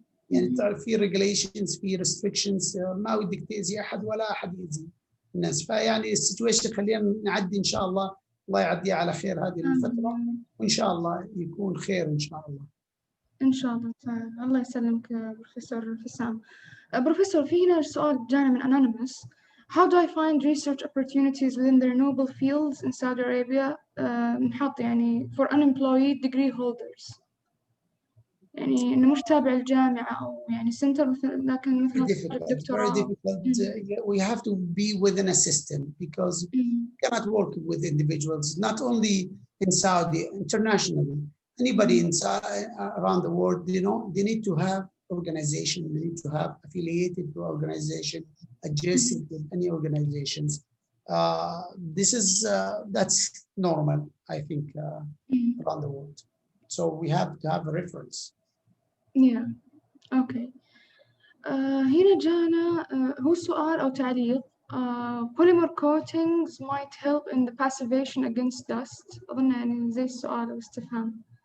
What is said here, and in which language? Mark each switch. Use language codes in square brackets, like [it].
[ar] يعني تعرف في regulations، في restrictions، ما ودك تأذي أحد ولا أحد يأذي الناس، فيعني السيتويشن خلينا نعدي إن شاء الله، الله يعديها على خير هذه الفترة، وإن شاء الله يكون خير إن شاء الله. إن شاء الله تعالى. الله يسلمك بروفيسور حسام. بروفيسور، في هنا سؤال جانا من Anonymous. [en] How do I find research opportunities within the renewable fields in Saudi Arabia [ar] نحط يعني [en] for unemployed degree holders؟ [ar] يعني إنه مش تابع الجامعة أو يعني سنتر لكن مثلا [en] very difficult. We have to be within a system because we cannot work with individuals, not only in Saudi, internationally. Anybody around the world, you know, they need to have organization, they need to have affiliated to organization, adjacent with any organizations. This is, that's normal, I think, around the world. So we have to have a reference. Yeah, okay. [ar] هنا جانا هو سؤال أو تعليق. [en] Polymer coatings might help in the passivation against dust. [ar] أظن يعني زي السؤال أو استفهام.